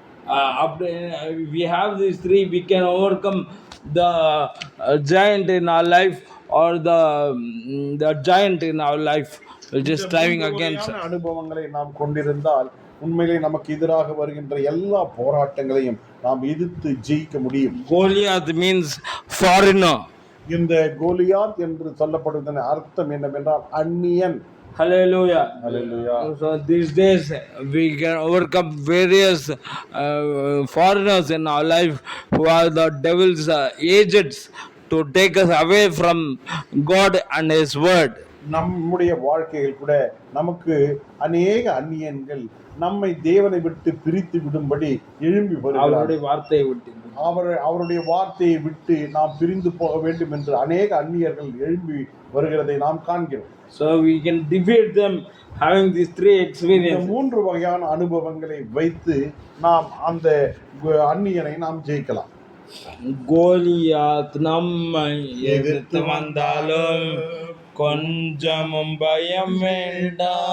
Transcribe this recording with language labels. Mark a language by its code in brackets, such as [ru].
[en] if we have these three, we can overcome the giant in our life, or the giant in our life which is [ta] இந்த [en] striving [ta] மூன்று [en] against [ta] வகையான [en] us. [ta] அனுபவங்களை நாம் கொண்டிருந்தால் உண்மையிலே நமக்கு எதிராக வருகின்ற எல்லா போராட்டங்களையும் நாம் எதிர்த்து ஜெயிக்க முடியும். [en] Goliath means foreigner. [ta] இந்த கோலியாத் என்று சொல்லப்படுவதன் அர்த்தம் என்னவென்றால் அந்நியன். [en] Hallelujah. Hallelujah. So these days we can overcome various foreigners in our life who are the devil's agents to take us away from God and His word. [ta] நம்முடைய வாழ்க்கையில் கூட நமக்கு அநேக அந்நியன்கள் நம்மை தேவனை விட்டு பிரித்து விடும்படி எழும்பி வருகிறார்கள். அவருடைய வார்த்தையை விட்டு நாம் பிரிந்து போக வேண்டும் என்று அநேக அந்நியர்கள் எழும்பி வருகிறதை நாம் காண்கிறோம். [en] So we can defeat them having these three experiences. [ta] இந்த மூன்று வகையான அனுபவங்களை வைத்து நாம் அந்த அந்நியனை நாம் ஜெயிக்கலாம். கோலியாத் நம்மை எதிர்த்து வந்தாலும் கொஞ்சமும் பயம் வேண்டாம்.